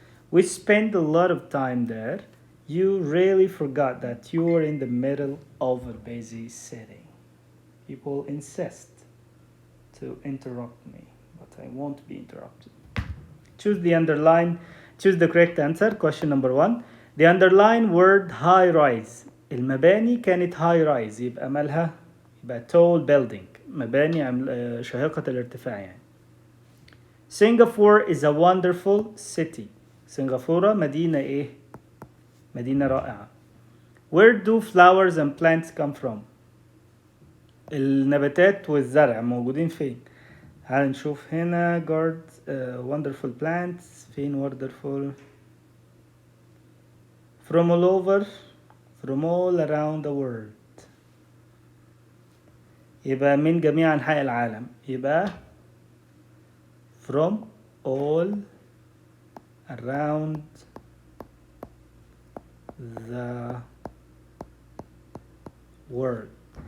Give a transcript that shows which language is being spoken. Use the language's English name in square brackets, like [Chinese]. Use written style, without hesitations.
[English] We spend a lot of time there. You really forgot that you were in the middle of a busy city. People insist to interrupt me, but I won't be interrupted. Choose the correct answer. Question number 1. The underlined word high rise. [Arabic] المباني كانت high rise يبقى مالها يبقى [English] tall building. [Arabic] مباني شاهقة الارتفاع يعني. [English] Singapore is a wonderful city. [Arabic] سنغافورة مدينة إيه؟ مدينة رائعة. [English] Where do flowers and plants come from? [Arabic] النباتات والزرع موجودين فين؟ تعال نشوف هنا wonderful plants فين wonderful [English] from all over from all around the world [Arabic] يبقى من جميع أنحاء العالم يبقى [English] from all around the world.